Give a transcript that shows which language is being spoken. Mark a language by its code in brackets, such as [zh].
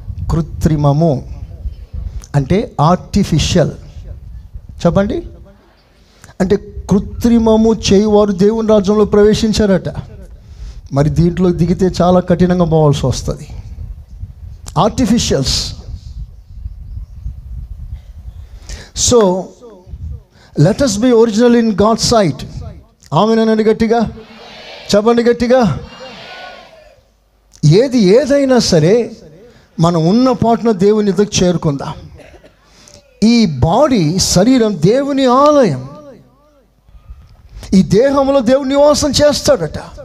[te] కృత్రిమము అంటే ఆర్టిఫిషియల్. చెప్పండి. అంటే కృత్రిమము చేయవారు దేవుని రాజ్యంలో ప్రవేశించారట. మరి దీంట్లో దిగితే చాలా కఠినంగా పోవాల్సి వస్తుంది. Artificials. [en] So let us be original in God's sight. [te] ఆమేనని గట్టిగా చెప్పండి, గట్టిగా. ఏదైనా సరే మనం ఉన్న పాటున దేవుని దగ్గర చేరుకుందాం. ఈ బాడీ, శరీరం దేవుని ఆలయం. ఈ దేహంలో దేవుని నివాసం చేస్తాడట.